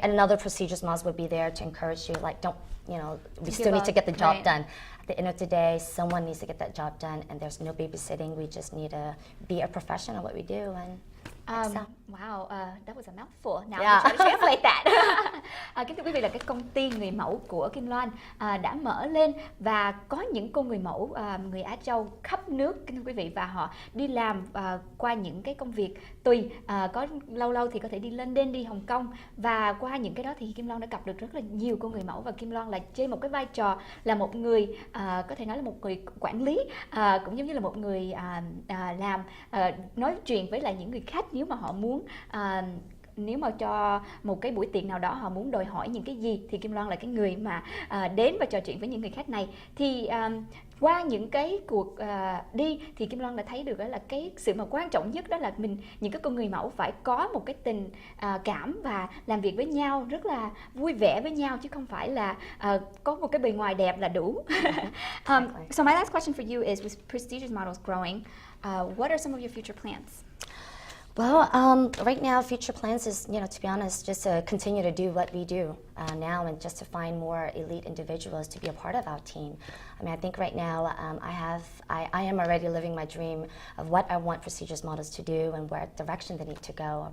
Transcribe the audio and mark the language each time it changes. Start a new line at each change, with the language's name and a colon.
English: And another prestigious models would be there to encourage you, like don't we still give need up. to get the job Right. done. At the end of the day, someone needs to get that job done, and there's no babysitting. We just need to be a professional at what we do, and excel. Wow, that was a mouthful. Now Yeah. I'm trying to translate that.
Vietnamese: Kính thưa quý vị, là cái công ty người mẫu của Kim Loan đã mở lên và có những cô người mẫu người Á Châu khắp nước, kính thưa quý vị, và họ đi làm qua những cái công việc tùy, có lâu lâu thì có thể đi London, đi Hồng Kông, và qua những cái đó thì Kim Loan đã gặp được rất là nhiều cô người mẫu, và Kim Loan là trên một cái vai trò là một người có thể nói là một người quản lý, cũng giống như là một người làm nói chuyện với lại những người khách nếu mà họ muốn nếu mà cho một cái buổi tiệc nào đó họ muốn đòi hỏi những cái gì thì Kim Loan là cái người mà đến và trò chuyện với những người khách này. Thì qua những cái cuộc đi thì Kim Loan đã thấy được đó là cái sự mà quan trọng nhất đó là những cái con người mẫu phải có một cái tình cảm và làm việc với nhau rất là vui vẻ với nhau, chứ không phải là có một cái bề ngoài đẹp là đủ.
English: So my last question for you is, with prestigious models growing, what are some of your future plans? Well, right now, future plans is, to be honest, just to continue to do what we do now, and just to find more elite individuals to be a part of our team. I mean, I think right now I am already living my dream of what I want prestigious models to do and what direction they need to go.